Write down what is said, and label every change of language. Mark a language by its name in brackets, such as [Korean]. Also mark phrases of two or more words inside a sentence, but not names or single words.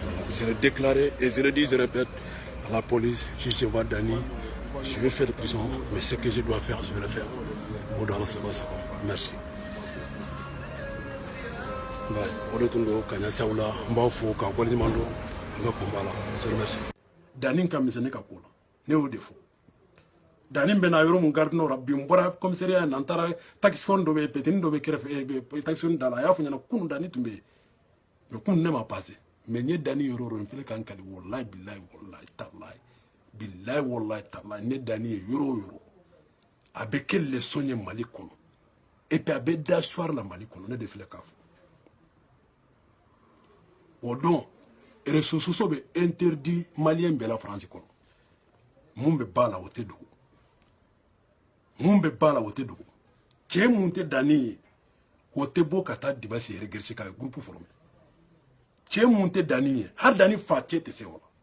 [French] Je l'ai déclaré et je le dis, je répète à la police, si je vois Dani, je vais faire de prison, mais ce que je dois faire, je vais le faire. Merci. [Bambara] Dani ka misɛn ne ka ko la ne y'o de fɔ Dani bɛna yɔrɔ mun [French] garde nord [Bambara] bi n bɔra commissariat na n taara taxifone dɔ bɛ petini dɔ bɛ kɛrɛfɛ taxifone da la a y'a fɔ ɲɛna kunu Dani tun bɛ yen mais kunu ne ma passé mais n ye Dani yɔrɔ o yɔrɔ n filɛ ka n kali [Arabic] والله بالله والله تالله بالله والله تالله [Bambara] ne Dani ye yɔrɔ o yɔrɔ a bɛ kɛ leçon ye Mali kɔnɔ [French] et puis [Bambara] a bɛ d'asseoir la Mali kɔnɔ ne de filɛ k'a fɔ o don [French] réseaux sociaux [Bambara] bɛ interdit malien bɛɛ la France kɔnɔ mun bɛ ba la o tɛ dogo mun bɛ ba la o tɛ dogo cɛ mun tɛ Dani ye o tɛ bɔ ka taa Dibasi yɛrɛ gɛrɛsi k'a ye [French] groupe formé [Bambara] cɛ mun tɛ Dani ye hali Dani fa cɛ tɛ se o la